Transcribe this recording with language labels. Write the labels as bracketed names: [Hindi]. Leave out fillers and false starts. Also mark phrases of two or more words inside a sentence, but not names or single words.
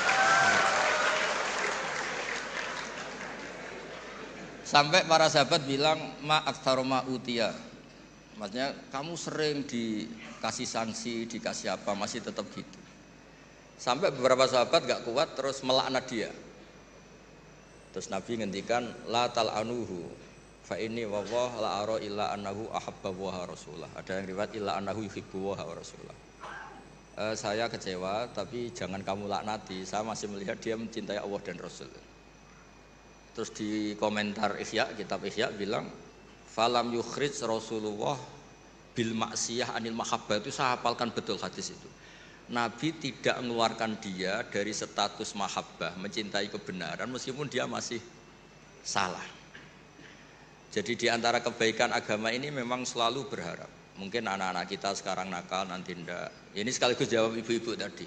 [Indonesian] Sampai para sahabat bilang [Arabic] ما أكثر ما يؤتى. [Indonesian] Maksudnya kamu sering dikasih sanksi, dikasih apa, masih tetap gitu. Sampai beberapa sahabat gak kuat terus melaknat dia. [Arabic] Terus Nabi ngendikan لا تلعنوه فإني والله لا أرى إلا أنه أحب ورسوله. Ada yang riwayat إلا أنه يحب ورسوله. [Indonesian] Saya kecewa tapi jangan kamu laknati. Saya masih melihat dia mencintai Allah dan Rasul. Terus di komentar Ihya, kitab Ihya bilang [Arabic] فلم يخرج رسول الله بالمعصية عن المحبة, [Indonesian] itu saya hafalkan betul hadis itu. Nabi tidak mengeluarkan dia dari status mahabbah, mencintai kebenaran meskipun dia masih salah. Jadi di antara kebaikan agama ini memang selalu berharap. Mungkin anak-anak kita sekarang nakal, nanti enggak. Ini sekaligus jawab ibu-ibu tadi.